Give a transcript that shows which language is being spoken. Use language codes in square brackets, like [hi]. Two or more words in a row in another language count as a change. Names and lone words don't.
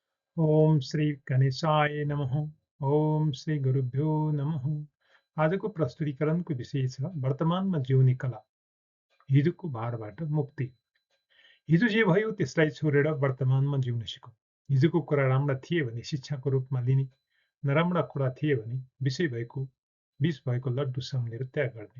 [sa] ओम श्री गणेशाय नमः। ओम श्री गुरुभ्यो नमः। [ne] आजको प्रस्तुतिकरणको विषय छ वर्तमानमा जिउने कला, हिजोको भारबाट मुक्ति। हिजो जे भयो त्यसलाई छोडेर वर्तमानमा जिउन सिकौँ। हिजोको कुरा राम्रा थिए भने शिक्षाको रूपमा लिने, नराम्रा कुरा थिए भने विष भएको लड्डु सम्झेर त्याग गर्ने।